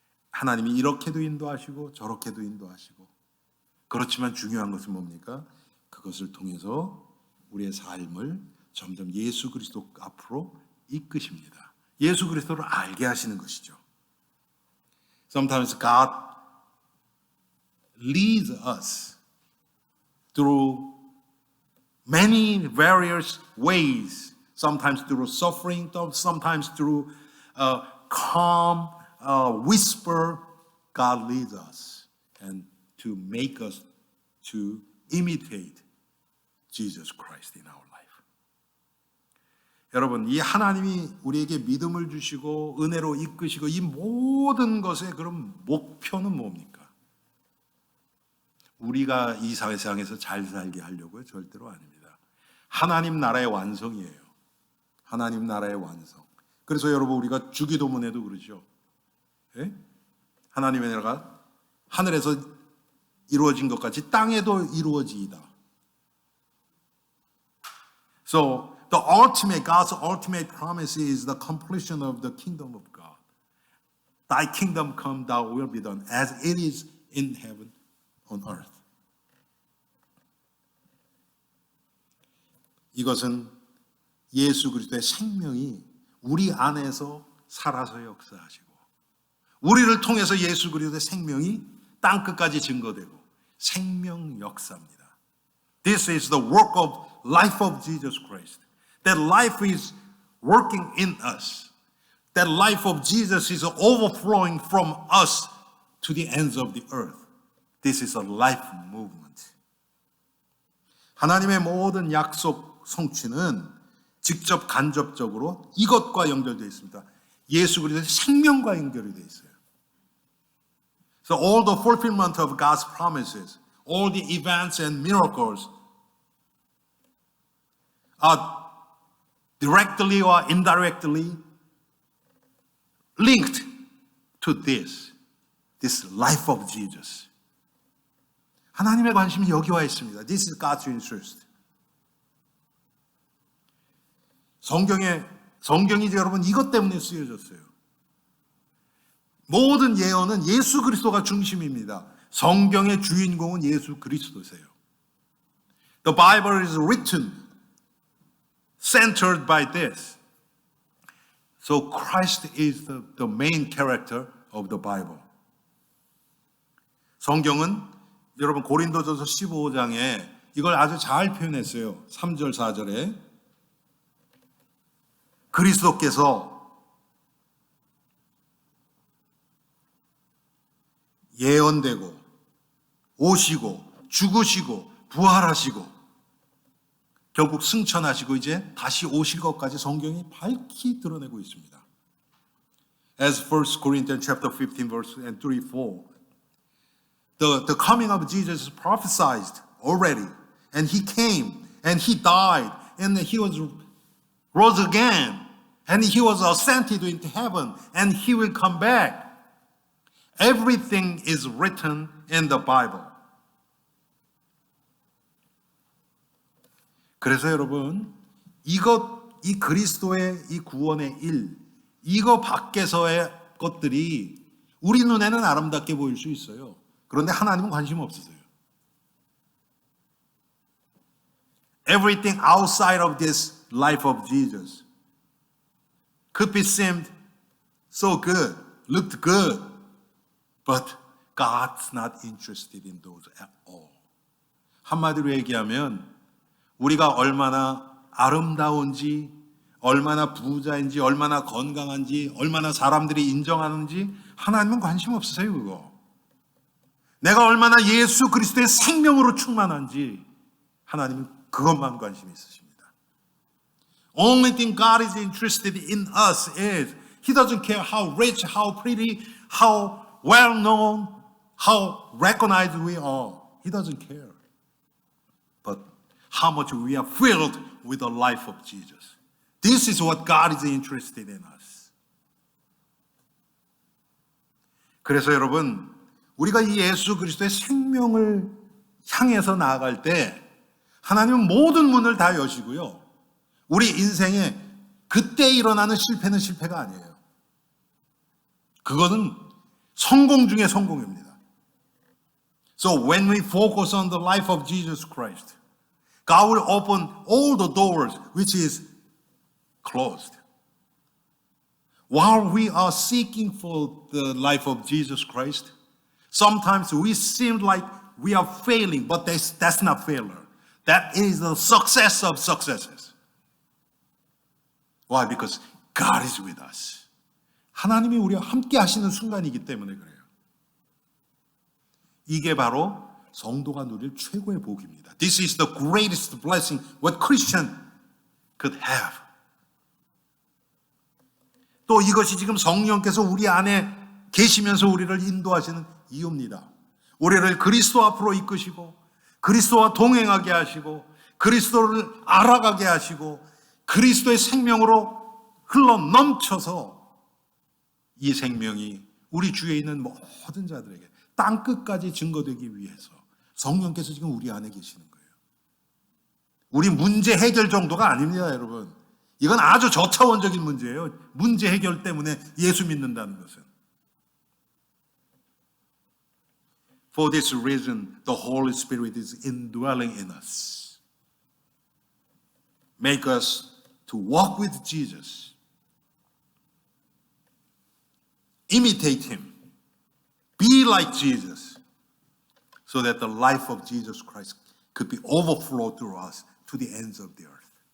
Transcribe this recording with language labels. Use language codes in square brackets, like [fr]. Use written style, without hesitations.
[ko] 하나님이 이렇게도 인도하시고 저렇게도 인도하시고. 그렇지만 중요한 것은 뭡니까? 그것을 통해서 우리의 삶을 점점 예수 그리스도 앞으로 이끄십니다. 예수 그리스도를 알게 하시는 것이죠. [en] Sometimes God leads us through many various ways. Sometimes through suffering, sometimes through calm, whisper. God leads us and to make us to imitate Jesus Christ in our life. [ko] 여러분, 이 하나님이 우리에게 믿음을 주시고 은혜로 이끄시고 이 모든 것의 그런 목표는 뭡니까? 우리가 이 세상에서 잘 살게 하려고요? 절대로 아닙니다. 하나님 나라의 완성이에요. 하나님 나라의 완성. 그래서 여러분 우리가 주기도문에도 그러죠. 예? 하나님의 나라가 하늘에서 이루어진 것 같이 땅에도 이루어지이다. [en] So God's ultimate promise is the completion of the kingdom of God. Thy kingdom come, thy will be done, as it is in heaven, on earth. [ko] 이것은 예수 그리스도의 생명이 우리 안에서 살아서 역사하시고 우리를 통해서 예수 그리스도의 생명이 땅끝까지 증거되고 생명 역사입니다. [en] This is the work of life of Jesus Christ. That life is working in us. That life of Jesus is overflowing from us to the ends of the earth. This is a life movement. [ko] 하나님의 모든 약속 성취는 직접 간접적으로 이것과 연결되어 있습니다. 예수 그리스도의 생명과 연결이 되어 있어요. [en] So all the fulfillment of God's promises, all the events and miracles are directly or indirectly linked to this life of Jesus. [ko] 하나님의 관심이 여기 와 있습니다. [en] This is God's interest. [ko] 성경이 여러분 이것 때문에 쓰여졌어요. 모든 예언은 예수 그리스도가 중심입니다. 성경의 주인공은 예수 그리스도세요. [en] The Bible is written centered by this. So Christ is the main character of the Bible. [ko] 성경은 여러분 고린도전서 15장에 이걸 아주 잘 표현했어요. 3절 4절에 그리스도께서 예언되고 오시고 죽으시고 부활하시고 결국 승천하시고 이제 다시 오실 것까지 성경이 밝히 드러내고 있습니다. [en] As 1 Corinthians chapter 15 verse 3, 4 the coming of Jesus is prophesied already and he came and he died and he was rose again and he was ascended into heaven and he will come back. Everything is written in the Bible. [ko] 그래서 여러분, 이 그리스도의 이 구원의 일, 이거 밖에서의 것들이 우리 눈에는 아름답게 보일 수 있어요. 그런데 하나님은 관심 없으세요. [en] Everything outside of this life of Jesus could be seemed so good, looked good, but God's not interested in those at all. [ko] 한마디로 얘기하면 우리가 얼마나 아름다운지, 얼마나 부자인지, 얼마나 건강한지, 얼마나 사람들이 인정하는지 하나님은 관심 없으세요, 그거. 내가 얼마나 예수 그리스도의 생명으로 충만한지 하나님은 그것만 관심이 있으십니다. [en] Only thing God is interested in us is He doesn't care how rich, how pretty, how well known, how recognized we are. He doesn't care. But how much we are filled with the life of Jesus. This is what God is interested in us. [ko] 그래서 여러분, 우리가 이 예수 그리스도의 생명을 향해서 나아갈 때 하나님은 모든 문을 다 여시고요. 우리 인생에 그때 일어나는 실패는 실패가 아니에요. 그거는 성공 중에 성공입니다. [en] So when we focus on the life of Jesus Christ, God will open all the doors which is closed. While we are seeking for the life of Jesus Christ, sometimes we seem like we are failing, but that's not failure. That is the success of successes. Why? Because God is with us. [ko] 하나님이 우리와 함께 하시는 순간이기 때문에 그래요. 이게 바로 성도가 누릴 최고의 복입니다. [en] This is the greatest blessing what Christian could have. [ko] 또 이것이 지금 성령께서 우리 안에 계시면서 우리를 인도하시는 이유입니다. 우리를 그리스도 앞으로 이끄시고 그리스도와 동행하게 하시고 그리스도를 알아가게 하시고 그리스도의 생명으로 흘러 넘쳐서 이 생명이 우리 주위에 있는 모든 자들에게 땅끝까지 증거되기 위해서 성령께서 지금 우리 안에 계시는 거예요. 우리 문제 해결 정도가 아닙니다, 여러분. 이건 아주 저차원적인 문제예요. 문제 해결 때문에 예수 믿는다는 것은. [en] For this reason, the Holy Spirit is indwelling in us. Make us to walk with Jesus. Imitate Him. be like Jesus so that the life of Jesus Christ could be overflowed through us to the ends of the earth.